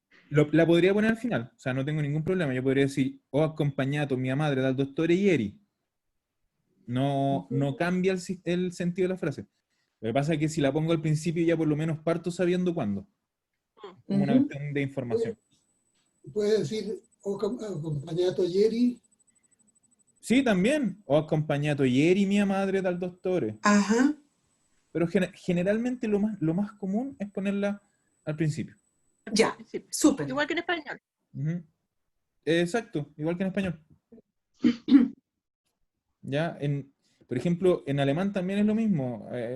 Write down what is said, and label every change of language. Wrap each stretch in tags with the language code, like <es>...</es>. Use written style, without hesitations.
<es>La podría poner al final, o sea, no tengo ningún problema. Yo podría decir,</es> <it>ho accompagnato mia madre dal dottore ieri.</it> <es>No, no cambia el sentido de la frase. Lo que pasa es que si la pongo al principio ya por lo menos parto sabiendo cuándo. Como una Ujú. cuestión de información. Puede decir acompañato ieri. Sí, también.</es> <it>Ho accompagnato ieri mia madre dal dottore. Ajá,</it> <es>Pero generalmente lo más común es ponerla al principio. Al ya, principio. súper. Igual que en español. Ujú. Exacto, igual que en español. ¿Ya? Por ejemplo, en alemán también es lo mismo.</es>